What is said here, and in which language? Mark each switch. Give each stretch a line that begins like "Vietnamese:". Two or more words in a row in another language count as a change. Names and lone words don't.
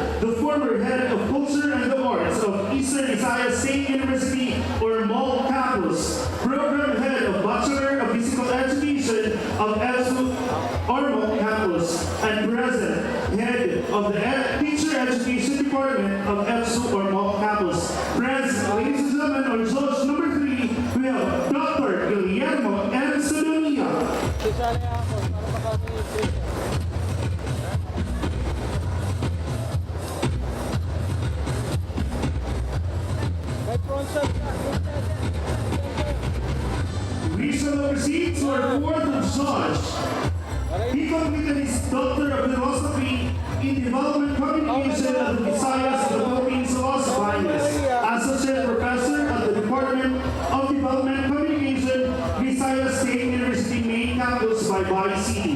English: the former head of culture and the arts of Eastern Visayas State University or MAL campus, program head of Bachelor of Physical Education of ESU Ormo campus, and present head of the Teacher Education Department of ESU Ormo campus. Friends, ladies and gentlemen, our judge number three, we have Dr. Guillermo M. Sodonia.
Waray: Sisali ako, para makasing may front shot ka.
English: We shall proceed to our fourth judge. He completed his Doctor of Philosophy in Development Communication at the Visayas of the Philippines Los Baños, Associate Professor at the Department of Development Communication, Visayas State University Main Campus by Baguio City.